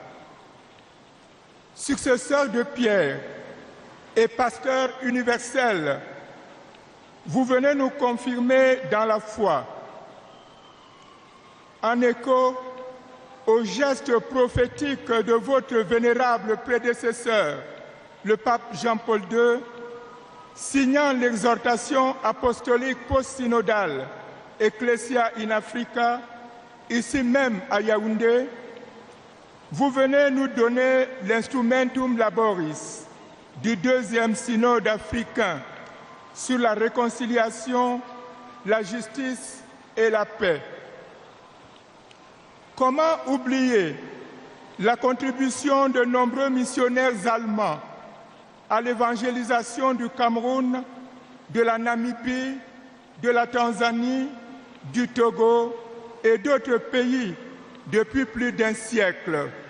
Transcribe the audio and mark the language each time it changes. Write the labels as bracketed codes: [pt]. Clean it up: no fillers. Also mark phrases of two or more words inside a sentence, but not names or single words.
[fr] Successeur de Pierre et pasteur universel, vous venez nous confirmer dans la foi. En écho au geste prophétique de votre vénérable prédécesseur, le pape Jean-Paul II, signant l'exhortation apostolique post-synodale Ecclesia in Africa, ici même à Yaoundé, vous venez nous donner l' [la] instrumentum laboris [fr] du deuxième synode africain sur la réconciliation, la justice et la paix. Comment oublier la contribution de nombreux missionnaires allemands à l'évangélisation du Cameroun, de la Namibie, de la Tanzanie, du Togo et d'autres pays depuis plus d'un siècle?